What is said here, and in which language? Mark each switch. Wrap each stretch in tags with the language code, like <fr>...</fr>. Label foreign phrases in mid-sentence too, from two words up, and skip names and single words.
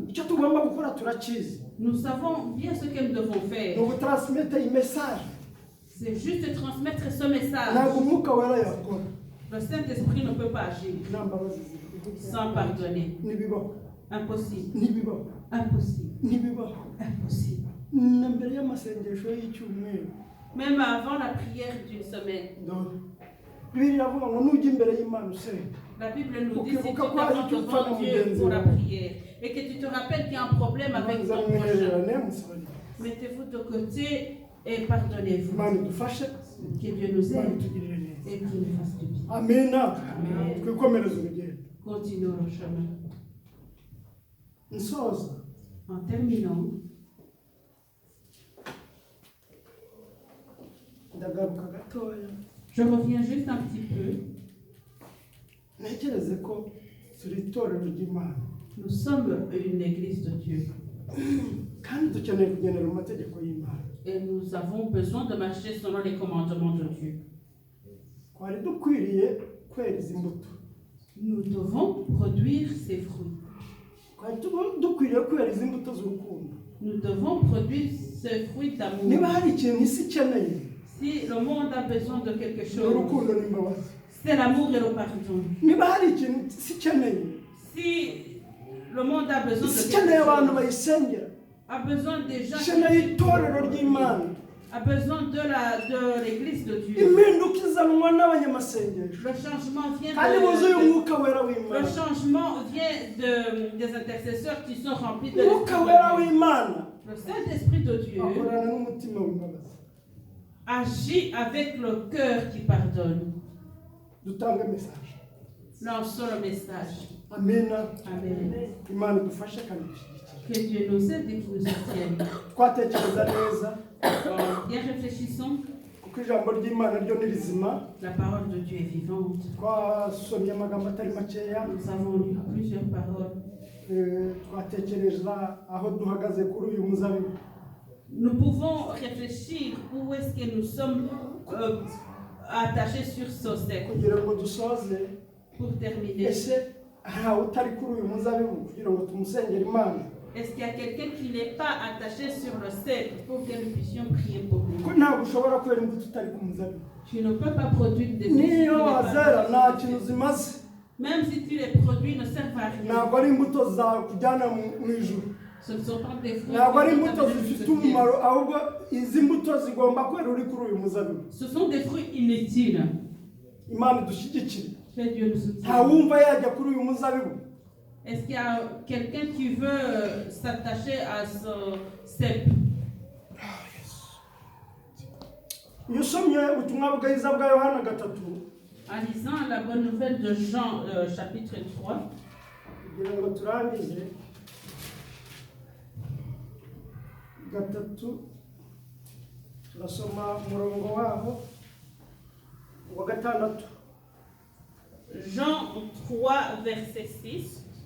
<rw>icyo tugomba gukora turakizi.</rw> <fr>nous savons bien ce que nous devons</fr> <rw>Ni</rw> <fr>faire.</fr> <rw>ugutransmete iyi message.</rw> <fr>C'est juste de transmettre ce message.</fr> <rw>Ntabwo umwuka wera yakora</rw> <fr>Le Saint-Esprit ne peut pas agir</fr> <rw>nta mbabazi ziri.</rw> <fr>sans pardonner.</fr> <rw>Ntibibaho.</rw> <fr>Impossible.</fr> <rw>Ntibibaho.</rw> <fr>Impossible.</fr> <rw>Ntibibaho.</rw> <fr>Impossible.</fr> <rw>Na mbere y'amasengesho y'icyumweru</rw> <fr>Même avant la prière d'une semaine.</fr> <rw>Bibiliya iravuga ngo nujya imbere y'Imana usenga.</rw> <fr>La Bible nous dit si tu</fr> <rw>Ukibuka</rw> <fr>te</fr> <rw>ko hari</rw> <fr>rends</fr> <rw>icyo upfa</rw> <fr>devant</fr> <rw>na</rw> <fr>Dieu</fr> <rw>mugenzi</rw> <fr>pour la</fr> <rw>wawe.</rw> <fr>prière et que tu te rappelles qu'il y a un problème avec ton prochain,</fr> <rw>Muzamwihererane musabane.</rw> <fr>mettez-vous de côté et pardonnez-vous.</fr> <rw>Imana idufashe.</rw> <fr>Que Dieu nous</fr> <rw>Imana</rw> <fr>aide</fr> <rw>itugirire neza.</rw> <fr>et qu'il nous fasse du bien.</fr> <rw>Amina.</rw> <fr>Amen.</fr> <rw>Twikomereze urugendo.</rw> <fr>Continuons le chemin.</fr> <rw>Nsoza.</rw> <fr>En terminant,</fr> <rw>Ndagaruka gatoya.</rw> <fr>je reviens juste un petit peu.</fr> <rw>Ntekereze ko turi itorero ry'Imana.</rw> <fr>Nous sommes une église de Dieu</fr> <rw>Kandi dukeneye kugendera mu mategeko y'Imana.</rw> <fr>et nous avons besoin de marcher selon les commandements de Dieu.</fr> <rw>Twari dukwiriye kweza imbuto.</rw> <fr>Nous devons produire ces fruits.</fr> <rw>Twari dukwiriye kweza imbuto z'urukundo.</rw> <fr>Nous devons produire ces fruits d'amour.</fr> <rw>Niba hari ikintu isi ikeneye,</rw> <fr>Si le monde a besoin de quelque</fr> <rw>ni</rw> <fr>chose,</fr> <rw>urukundo n'imbabazi.</rw> <fr>c'est l'amour et le pardon.</fr> <rw>Niba hari ikintu isi ikeneye,</rw> <fr>Si le monde a besoin</fr> <rw>isi</rw> <fr>de</fr> <rw>ikeneye abantu</rw> <fr>quelque chose,</fr> <rw>bayisengera.</rw> <fr>a besoin des gens</fr> <rw>Ikeneye itorero ry'Imana.</rw> <fr>a besoin de l'église de Dieu.</fr> <rw>impinduka izanwa n'abanyamasengesho</rw> <fr>Le changement vient</fr> <rw>kandi buzuye umwuka wera</rw> <fr>le</fr> <rw>w'imana</rw> <fr>changement vient des intercesseurs qui sont remplis de</fr> <rw>umwuka</rw> <fr>l'Esprit</fr> <rw>wera</rw> <fr>de Dieu.</fr> <rw>w'imana</rw> <fr>Le Saint-Esprit de Dieu</fr> <rw>akorana n'umutima w'imbabazi.</rw> <fr>agit avec le cœur qui pardonne.</fr> <rw>Dutange message.</rw> <fr>Lançons le message.</fr> <rw>Amina.</rw> <fr>Amen.</fr> <rw>Imana idufashe kandi idushyigikire.</rw> <fr>Que Dieu nous aide et qu'il nous soutienne.</fr> <rw>Twatekereza neza</rw> <fr>Bien réfléchissons.</fr> <rw>kuko ijambo ry'Imana ryo ni rizima.</rw> <fr>La parole de Dieu est vivante.</fr> <rw>Twasomye amagambo atari makeya.</rw> <fr>Nous avons lu plusieurs paroles.</fr> <rw>Twatekereza aho duhagaze kuri uyu muzabibu.</rw> <fr>Nous pouvons réfléchir où est-ce que nous sommes attachés sur ce cercle.</fr> <rw>Kugira ngo dusoze,</rw> <fr>Pour terminer,</fr> <rw>ese ntawe utari kuri uyu muzabibu kugira ngo tumusengere Imana?</rw> <fr>est-ce qu'il y a quelqu'un qui n'est pas attaché sur le cercle pour que nous puissions prier pour lui?</fr> <rw>Kuko ntabwo ushobora kwera imbuto utari ku muzabibu.</rw> <fr>Tu ne peux pas produire des fruits si tu n'es</fr> <rw>Niyo</rw> <fr>pas</fr> <rw>wazera</rw> <fr>attaché</fr> <rw>nta</rw> <fr>sur le</fr> <rw>kintu</rw> <fr>cercle.</fr> <rw>zimaze.</rw> <fr>Même si tu les produis, ne servent à rien.</fr> <rw>Ntabwo ari imbuto zakujyana mu ijuru.</rw> <fr>Ce ne sont pas des fruits</fr> <rw>Ntabwo ari</rw> <fr>qui vont</fr> <rw>imbuto</rw> <fr>t'amener</fr> <rw>zifite</rw> <fr>jusqu'au ciel.</fr> <rw>umumaro, ahubwo izi mbuto zigomba kwera uri kuri uyu muzabibu.</rw> <fr>Ce sont des fruits inutiles.</fr> <rw>Imana idushyigikire.</rw> <fr>Que Dieu nous soutienne.</fr> <rw>Ntawumva yajya kuri uyu muzabibu.</rw> <fr>Est-ce qu'il y a quelqu'un qui veut s'attacher à ce cep?</fr> <rw>Iyo usomye ubutumwa bwiza bwa Yohana 3,</rw> <fr>En lisant la bonne nouvelle de Jean, chapitre 3,</fr> <rw>kugira ngo turangize 3, turasoma umurongo waho wa 6.</rw> <fr>Jean 3, verset 6.</fr>